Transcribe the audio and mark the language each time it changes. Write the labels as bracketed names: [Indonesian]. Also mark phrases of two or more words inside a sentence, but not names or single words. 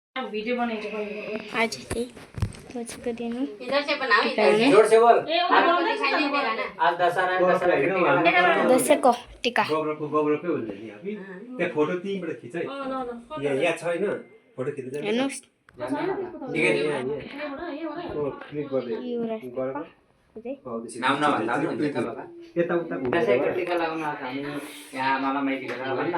[Hindi] वीडियो बनाएंगे आज थी कुछ कर देना इधर से बनाओ जोर से बोल आज दशहरा [Nepali] दस को टीका गोब्रो पे हुन्छ नि हामी त्यहाँ फोटो तिमीबाट खिच है यहाँ छैन फोटो खिच्न जाने हेर्नुस् क्लिक गर्दै नाम नभन्दा पनि हुन्छ त बाबा यता उता दसैँको टिका लगाउन आएको हामी यहाँ मामा माइती गरेर भन्दा